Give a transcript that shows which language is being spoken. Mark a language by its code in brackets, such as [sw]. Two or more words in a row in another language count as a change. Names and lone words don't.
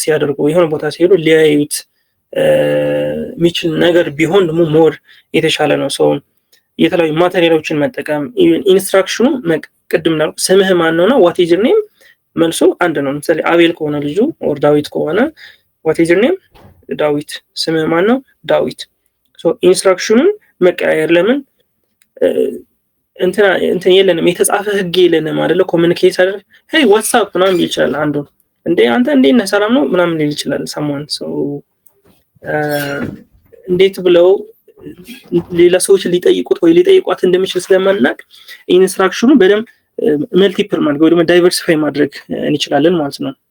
[am] ሲያደርጉ የሆነ ቦታ ሲሄዱ ሊያዩት ሚችል ነገር ቢሆን ደግሞ ሞር የተሻለ ነው። so የተለያዩ ማቴሪያሎችን መጠቀም ኢንስትራክሽኑ ቅድም ነው ስምህ ማን ነውና [en] what is your name [am] መልሶ አንድ ነው። ለምሳሌ አቤል ከሆነ ልጁ or ዳዊት ከሆነ [en] what is your name [am] ዳዊት ስምህ ማን ነው ዳዊት so ኢንስትራክሽኑን መቀያየር ለምን እንትን የለንም የተጻፈ ህግ የለንም አይደለ ኮሙኒኬት አይደል [en] hey what's up [am] ምናምን ይችላል አንዱ እንዴ አንተ እንዴ ነህ ሰላም ነው ምናምን ሊል ይችላል [en] someone so [am] እንዴት ብለው ሌላ ሰዎች ሊጠይቁት ወይ ሊጠይቋት እንደሚችል ስለማናቅ ኢንስትራክሽኑ በደም መልቲፕል ማድረግ ወይ ደግሞ ዳይቨርሲፋይ ማድረግ እንችላለን ማለት ነው።